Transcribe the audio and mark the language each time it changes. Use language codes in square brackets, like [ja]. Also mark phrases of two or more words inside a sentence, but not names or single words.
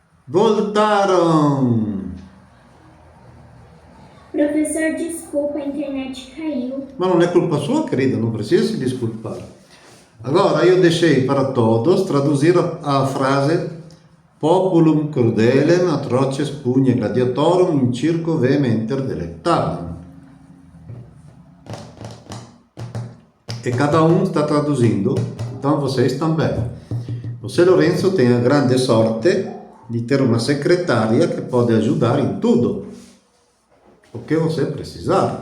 [pt] Voltaram! Professor, desculpa, a internet caiu. [it] Ma non è colpa sua, querida, [pt] non precisa se disculpare. Allora, io deixei para todos traduzir a frase [la] Populum crudelem atroces pugne gladiatorum in circo vehementer delectavam. [pt] E cada um está traduzindo, então vocês também. Você, Lorenzo, tem a grande sorte de ter uma secretária que pode ajudar em tudo o que você precisar.